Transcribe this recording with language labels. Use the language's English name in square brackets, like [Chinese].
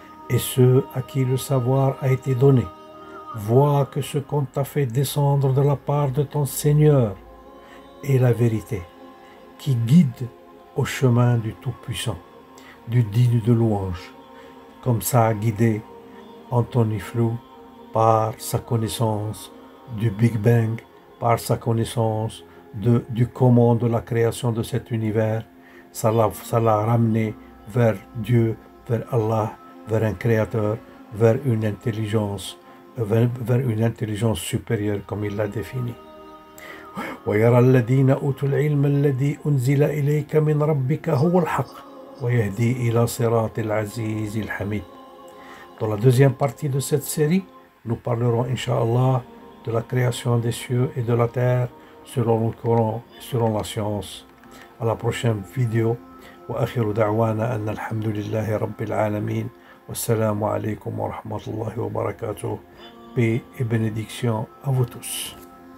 [French] Et ceux à qui le savoir a été donné, voient que ce qu'on t'a fait descendre de la part de ton Seigneur est la vérité, qui guide au chemin du Tout-Puissant, du digne de louange, comme ça a guidé Anthony Flew par sa connaissance du Big Bang, par sa connaissance du comment de la création de cet univers. Ça l'a ramené vers Dieu, vers Allah, vers un créateur, vers une intelligence supérieure comme il l'a défini. [Arabic] ويرى الذين أوتوا العلم الذي أنزل إليك من ربك هو الحق ويهدي إلى صراط العزيز الحميد. [French] Dans la deuxième partie de cette série, nous parlerons, Inch'Allah, de la création des cieux et de la terre selon le Coran et selon la science. À la prochaine vidéo. [Arabic] وآخر دعوانا أن الحمد لله رب العالمين والسلام عليكم ورحمة الله وبركاته. [French] Paix et bénédiction à vous tous.